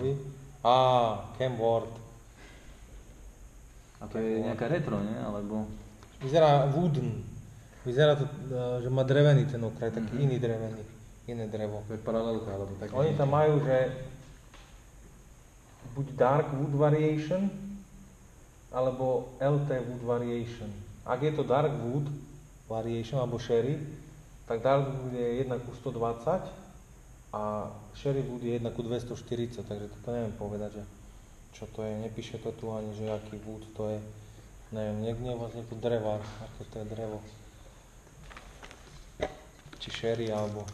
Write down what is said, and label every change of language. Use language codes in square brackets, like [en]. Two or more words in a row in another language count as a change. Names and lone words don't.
[sk] Cam Ward. A to je nejaká retro, nie? Alebo... Vyzerá wooden. Vyzerá to, že má drevený ten okraj, taký iný drevený. Iné drevo. To je paralelka, alebo také. Oni tam majú, že buď [en] dark wood variation, [sk] alebo [en] LT wood variation. [sk] Ak je to [en] dark wood variation, [sk] alebo sherry, tak [en] dark wood [sk] je 1:120 a [en] sherry wood [sk] je 1:240, takže to neviem povedať, že čo to je, nepíše to tu ani, že aký wood to je. Neviem, niekde vlastne tu dreva, aké to je drevo. Či sherry, alebo...